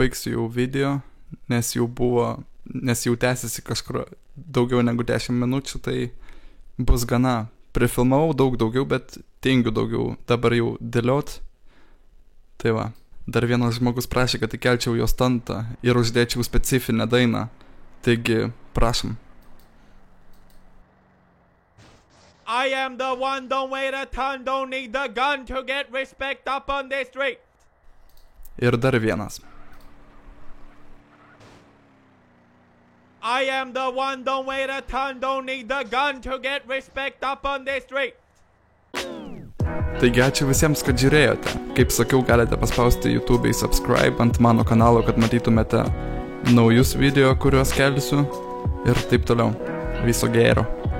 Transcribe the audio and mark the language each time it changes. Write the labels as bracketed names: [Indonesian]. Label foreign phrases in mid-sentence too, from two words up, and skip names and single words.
[Lithuanian] baigsiu jau video, nes jau tęsiasi kažkur daugiau negu 10 minučių, tai bus gana. Prifilmavau daugiau, bet tingiu daugiau dabar jau dėliot. Tai va, dar vienas žmogus prašė, kad įkelčiau jo stantą ir uždėčiau specifinę dainą. Taigi, prašom. [English] I am the one, don't wait a ton, don't need the gun to get respect up on the street. [Lithuanian] Ir dar vienas. [English] I am the one, don't wait a ton, don't need the gun to get respect up on the street. [Lithuanian] Taigi ačiū visiems, kad žiūrėjote. Kaip sakiau, galite paspausti YouTube'ai subscribe ant mano kanalo, kad matytumėte naujus video, kuriuos kelsiu. Ir taip toliau. Viso gero.